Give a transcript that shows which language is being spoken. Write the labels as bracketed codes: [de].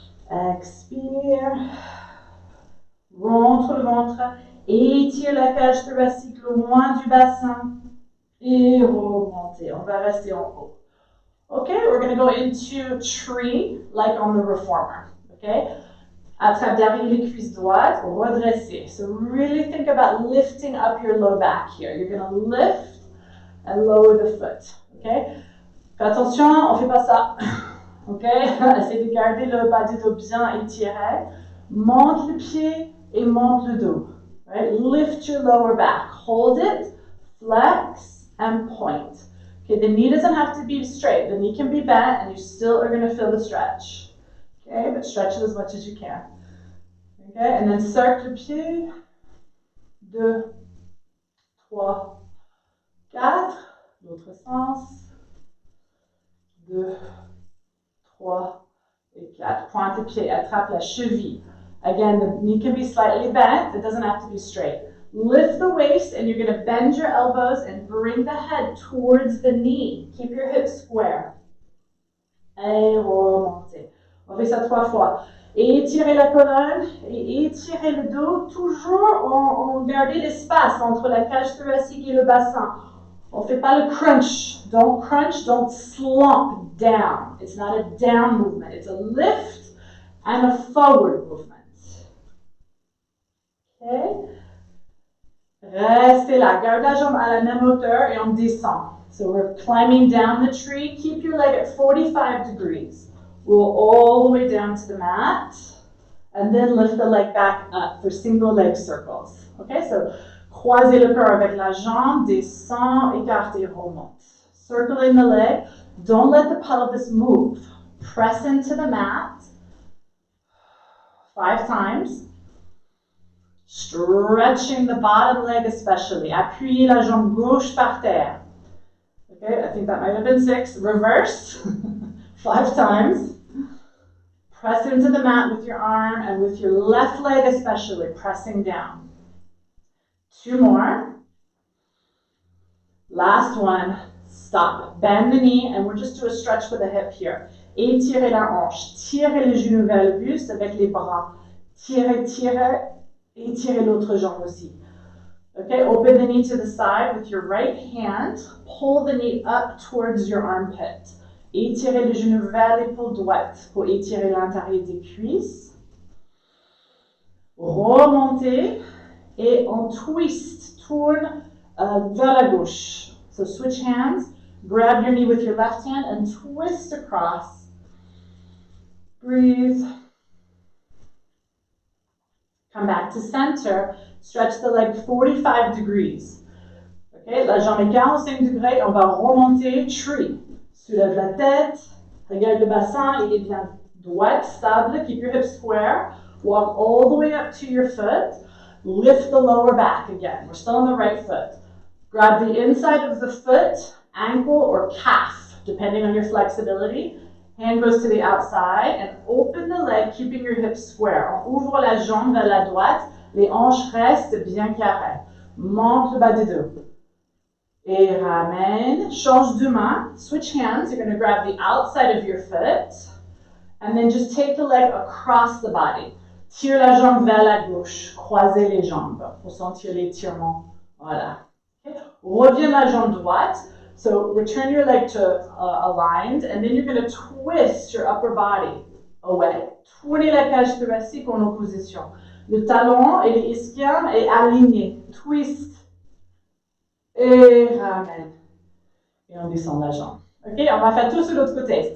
[fr] Expire. Rentre le ventre. Étire la cage thoracique loin du bassin. Et remontez. On va rester en haut. [en] Okay, we're going to go into tree, like on the reformer. Okay? [fr] Attrape derrière les cuisses droites, redresser. [en] So really think about lifting up your low back here. You're going to lift and lower the foot. Okay? [fr] Fais attention, on fait pas ça. Okay? Essayez de garder le bas du dos bien étiré. Monte le pied et monte le dos. Right? [en] Lift your lower back. Hold it, flex, and point. Okay, the knee doesn't have to be straight. The knee can be bent, and you still are going to feel the stretch. Okay, but stretch it as much as you can. Okay, and then [fr] cercle pied. [en] 2, 3, 4. [fr] L'autre sens. 2, 3 et 4. Pointe le pied, attrape la cheville. [en] Again, the knee can be slightly bent. It doesn't have to be straight. Lift the waist, and you're going to bend your elbows and bring the head towards the knee. Keep your hips square. [fr] Et remontez. On fait ça 3 fois. Étirez la colonne et étirez le dos, toujours en gardant l'espace entre la cage thoracique et le bassin. On ne fait pas le crunch. [en] Don't crunch, don't slump down. It's not a down movement. It's a lift and a forward movement. [fr] Okay? Restez là. Garde la jambe à la même hauteur et on descend. [en] So we're climbing down the tree. Keep your leg at 45 degrees. Roll all the way down to the mat. And then lift the leg back up for single leg circles. [fr] Okay, so croisez le cœur avec la jambe, descend, écartez, remonte. [en] Circling the leg. Don't let the pelvis move. Press into the mat. 5 times. Stretching the bottom leg especially. [fr] Appuyez la jambe gauche par terre. [en] Okay, I think that might have been 6. Reverse. 5 times. Press into the mat with your arm and with your left leg especially, pressing down. 2 more. Last one. Stop. Bend the knee, and we'll just do a stretch with the hip here. [fr] Étirez la hanche. Tirez les genoux vers le buste avec les bras. Tirez, tirez. Étirez l'autre jambe aussi. [en] Okay, open the knee to the side with your right hand. Pull the knee up towards your armpit. [fr] Étirez le genou vers l'épaule droite pour étirer l'intérieur des cuisses. remontez et on twist, tourne vers la gauche. [en] So switch hands, grab your knee with your left hand and twist across. Breathe. Come back to center, stretch the leg 45 degrees. [fr] Okay, la jambe est 45 degrés, on va remonter, tree. Soulève la tête, regarde le bassin, il est bien droit, stable, [en] keep your hips square. Walk all the way up to your foot. Lift the lower back again. We're still on the right foot. Grab the inside of the foot, ankle or calf, depending on your flexibility. Hand goes to the outside and open the leg, keeping your hips square. [fr] On ouvre la jambe vers la droite. Les hanches restent bien carrées. Monte le bas des dos. Et ramène. Change de main. [en] Switch hands. You're going to grab the outside of your foot. And then just take the leg across the body. [fr] Tire la jambe vers la gauche. Croisez les jambes pour sentir l'étirement. Voilà. Okay. Reviens la jambe droite. [en] So return your leg to aligned. And then you're going to twist your upper body away. [fr] Tournez la cage thoracique en opposition. Le talon et les ischions est aligné. Twist. Et ramène. Et on descend la jambe. OK, on va faire tout sur l'autre côté.